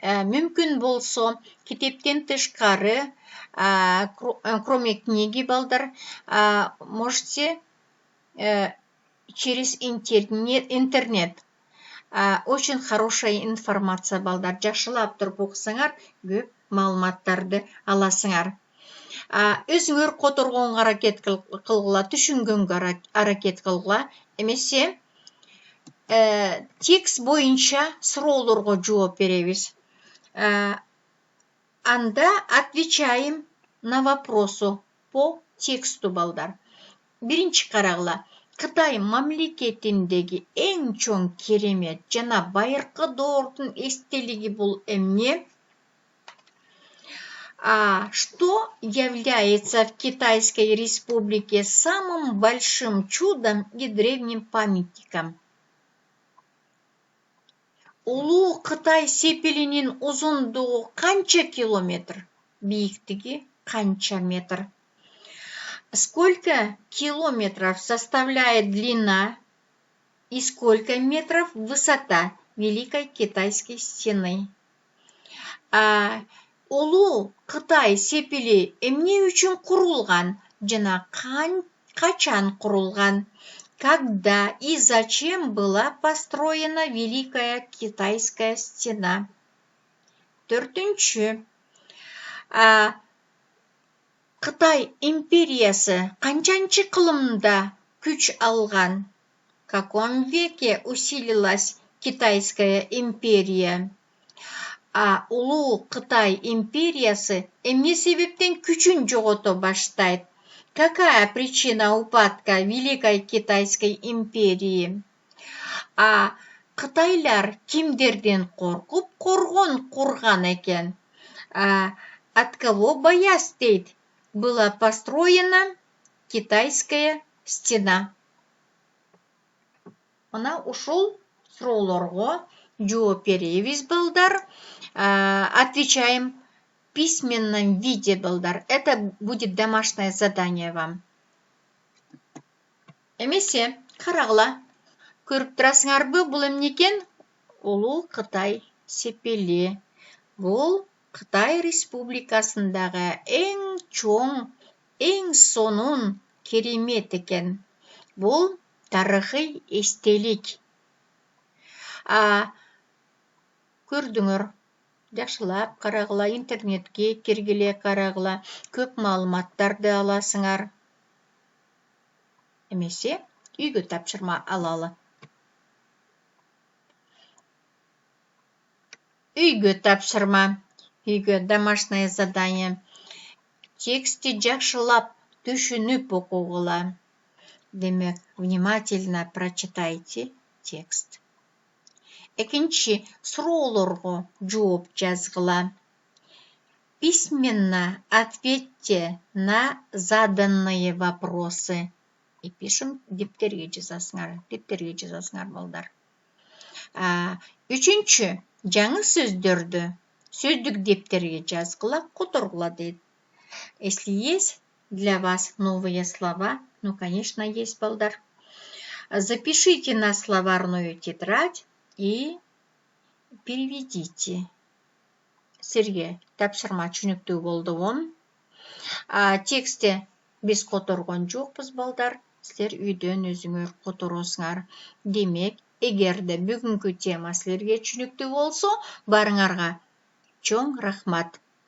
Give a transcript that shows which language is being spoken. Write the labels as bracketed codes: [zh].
[ky] Мүмкүн болсо, китептен тышкары, [ru] кроме книги, [ky] балдар, [ru] можете через интернет. Очень хорошая информация, [ky] балдар. Жакшылап туруп окусаңар, көп маалыматтарды аласыңар. Өзүңөр которгонго аракет кылгыла, түшүнгөнгө аракет кылгыла. Эмесе текст боюнча суроолорго жооп беребиз. [ru] Анда отвечаем на вопросу по тексту, балдар. [ky] Биринчи карагыла. Кытай мамлекетиндеги эң чоң керемет жана байыркы доордун эстелиги бул эмне? [ru] Что является в Китайской Республике самым большим чудом и древним памятником? [ky] Улуу Кытай сепилинин узундугу канча километр? Бийиктиги канча метр? [ru] Сколько километров составляет длина и сколько метров высота Великой Китайской стены? [ky] Улуу Кытай сепили эмне үчүн курулган жана качан курулган? [ru] Когда и зачем была построена Великая Китайская стена? [ky] Төртүнчү. Кытай империясы канчанчы кылымда күч алган? [ru] В каком веке усилилась Китайская империя? [ky] Улуу Кытай империясы эмне себептен күчүн жогото баштайт? [ru] Какая причина упадка Великой Китайской империи? [ky] Кытайлар кимдерден коркуп коргон курган экен? [ru] От кого боясь [ky] дейт? [ru] Была построена Китайская стена. [ky] Мына ушул суроолорго жооп беребиз, балдар. [ru] Отвечаем в письменном виде, балдар. Это будет домашнее задание вам. [ky] Эмесе, карагыла. Көрүп турасыңарбы, бул эмне экен? Улуу Кытай сепили. Бул Кытай Республикасындагы эң чоң, эң сонун керемет экен. Бул тарыхый эстелик. Көрдүңөр, жакшылап карагыла, интернетке киргиле карагыла, көп маалыматтарды аласыңар. Эмесе, үйгө тапшырма алалы. Үйгө тапшырма, үйгө [ru] домашнее задание. [ky] Тексти жакшылап, түшүнүп окугула. [ru] Демек, внимательно прочитайте текст. [ky] Экинчи, суроолорго жооп жазгыла. [ru] Письменно ответьте на заданные вопросы. И пишем [ky] дептерге жазасыңар, балдар. Үчүнчү, жаңы сөздөрдү сөздүк дептерге жазгыла, которгула дейт. [ru] Если есть для вас новые слова, ну, конечно, есть, балдар. Запишите на словарную тетрадь и переведите. [ky] Сирге тапшырма түшүнүктүү болдубу? Текстте биз которгон жокпуз, балдар. Силер үйдөн өзүңөр которосуңар. Демек, эгерде бүгүнкү тема силерге түшүнүктүү болсо, барыңарга чоң рахмат.